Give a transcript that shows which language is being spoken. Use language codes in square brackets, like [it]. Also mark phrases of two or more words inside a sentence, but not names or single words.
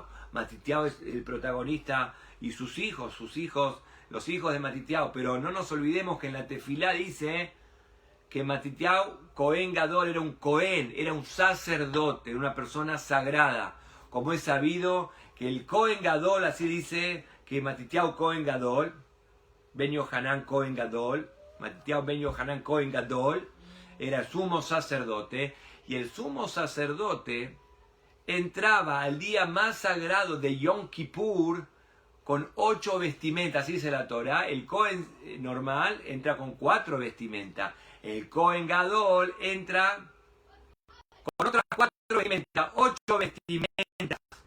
[es] Matitiao es el protagonista y sus hijos, los hijos de Matitiao. Pero no nos olvidemos que en la Tefilá dice que Matitiao, [he] כהן גדול, [es] era un Cohen, era un sacerdote, era una persona sagrada. Como es sabido que el [he] כהן גדול, [es] así dice, que Matitiao [he] כהן גדול, [es] Ben Yohanan [he] כהן גדול, [es] Matitiao Ben Yohanan [he] כהן גדול, [es] era sumo sacerdote, y el sumo sacerdote entraba al día más sagrado de Yom Kippur con 8 vestimentas, así dice la Torah. El Cohen normal entra con 4 vestimentas, el [he] כהן גדול [es] entra con otras 4 vestimentas, 8 vestimentas.